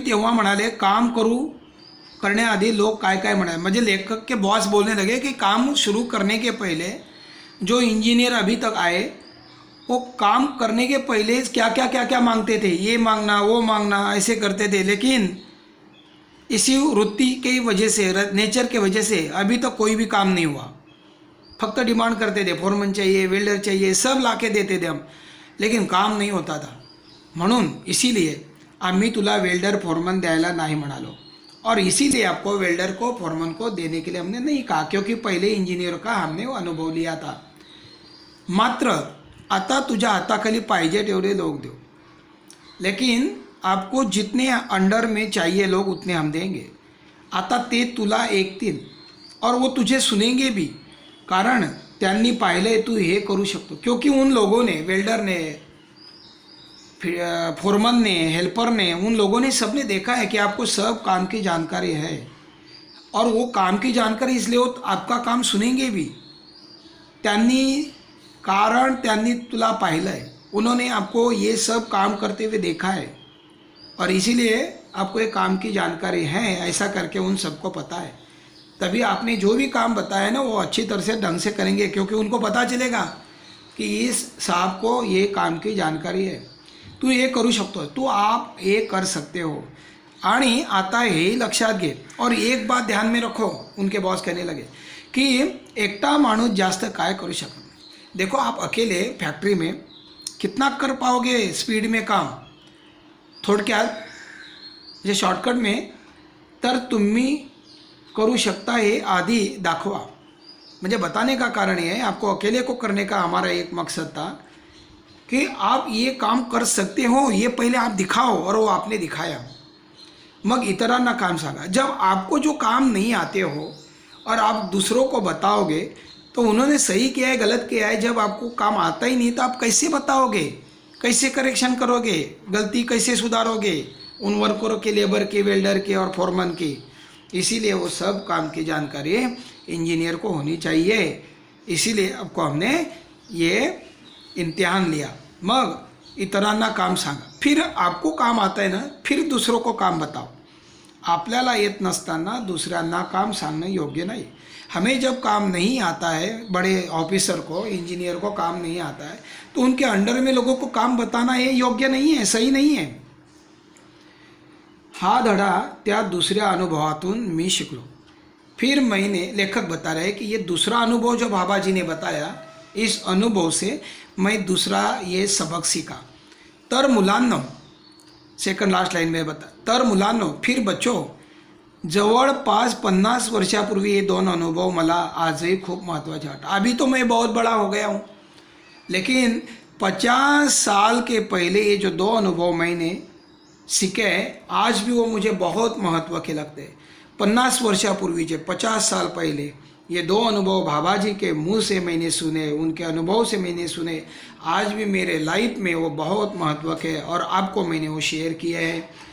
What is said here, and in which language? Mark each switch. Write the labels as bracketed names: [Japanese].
[Marathi] तेव्हा म्हणाले काम करण्याआधी लोग काय काय म्हणाले. [Hindi] म्हणजे लेखक के बॉस बोलने लगे कि काम शुरू करने के पहले जो इंजीनियर अभी तक आए वो काम करने के पहले क्या मांगते थे, ये मांगना वो मांगना ऐसे करते थे. लेकिन इसी वृत्ति की वजह से, नेचर के वजह से अभी तक कोई भी काम नहीं हुआ. फक्त डिमांड करते थे, फोरमन चाहिए, वेल्डर चाहिए, सब लाके देते थे हम, लेकिन काम नहीं होता था. [Marathi] म्हणून इसीलिए आम्ही तुला वेल्डर फोरमन द्यायला नाही म्हणालो, [Hindi] और इसीलिए आपको वेल्डर को फोरमन को देने के लिए हमने नहीं कहा, क्योंकि पहले इंजीनियर का हमने वो अनुभव लिया था. [Marathi] मात्र आता तुझ्या हाताखाली पाहिजे तेवढे लोग देऊ, [Hindi] लेकिन आपको जितने अंडर में चाहिए लोग उतने हम देंगे. [Marathi] आता ते तुला ऐकतील [Hindi] और वो तुझे सुनेंगे भी, [Marathi] कारण त्यांनी पाहिले तू हे करू शकतो. [Hindi] क्योंकि उन लोगों ने, वेल्डर ने, फोरमन ने, हेल्पर ने, उन लोगों ने सबने देखा है कि आपको सब काम की जानकारी है, और वो काम की जानकारी इसलिए वो आपका काम सुनेंगे भी. [Marathi] कारण त्यांनी तुला पाहिलं [Hindi] है, उन्होंने आपको ये सब काम करते हुए देखा है, और इसीलिए आपको ये काम की जानकारी है, ऐसा करके उन सबको पता है. तभी आपने जो भी काम बताया ना वो अच्छी तरह से ढंग से करेंगे, क्योंकि उनको पता चलेगा कि इस साहब को ये काम की जानकारी है, [Marathi] तू ये करू शकतो, [Hindi] तू आप ये कर सकते हो. [Marathi] आणि आता हे लक्षात घे, [Hindi] और एक बात ध्यान में रखो, उनके बॉस कहने लगे कि [Marathi] एकटा माणूस जास्त काय करू शकत नाही. [Hindi] देखो आप अकेले फैक्ट्री में कितना कर पाओगे स्पीड में काम, [Marathi] थोडक्यात जे शॉर्टकट में, तर तुम्ही करू शकता हे आधी दाखवा. [Hindi] म्हणजे बताने का कारण ये है, आपको अकेले को करने का हमारा एक मकसद था कि आप ये काम कर सकते हो, ये पहले आप दिखाओ, और वो आपने दिखाया. [Marathi] मग इतरांना काम सांगा. [Hindi] जब आपको जो काम नहीं आते हो और आप दूसरों को बताओगे तो उन्होंने सही किया है गलत किया है, जब आपको काम आता ही नहीं तो आप कैसे बताओगे, कैसे करेक्शन करोगे, गलती कैसे सुधारोगे उन वर्करों के, लेबर के, वेल्डर के और फोरमन की. इसीलिए वो सब काम की जानकारी इंजीनियर को होनी चाहिए. इसीलिए आपको हमने ये इम्तिहान लिया. [Marathi] मग इतरांना काम सांगा, [Hindi] फिर आपको काम आता है ना, फिर दूसरों को काम बताओ. [Marathi] आपल्याला येत नसताना दुसऱ्यांना काम सांगणं योग्य नाही. [Hindi] हमें जब काम नहीं आता है, बड़े ऑफिसर को, इंजीनियर को काम नहीं आता है, तो उनके अंडर में लोगों को काम बताना ये योग्य नहीं है, सही नहीं है. [Marathi] हा धडा त्या दुसऱ्या अनुभवातून मी शिकलो. [Hindi] फिर मैंने, लेखक बता रहे हैं कि ये दूसरा अनुभव जो बाबाजी ने बताया, इस अनुभव से मैं दूसरा ये सबक सीखा. [Marathi] तर मुलांनो, [Hindi] सेकंड लास्ट लाइन में बता, [Marathi] तर मुलांनो, [Hindi] फिर बच्चों, [Marathi] जवळपास 50 वर्षापूर्वी ये दोन अनुभव मला आजही खूप महत्त्वाचे वाटतात. [Hindi] अभी तो मैं बहुत बड़ा हो गया हूँ, लेकिन 50 साल के पहले ये जो दो अनुभव मैंने सीखे हैं, आज भी वो मुझे बहुत महत्व के लगते हैं. [Marathi] 50 वर्षापूर्वीचे, [Hindi] 50 साल पहले ये दो अनुभव बाबाजी के मुंह से मैंने सुने, उनके अनुभव से मैंने सुने, आज भी मेरे लाइफ में वो बहुत महत्व के, और आपको मैंने वो शेयर किए हैं.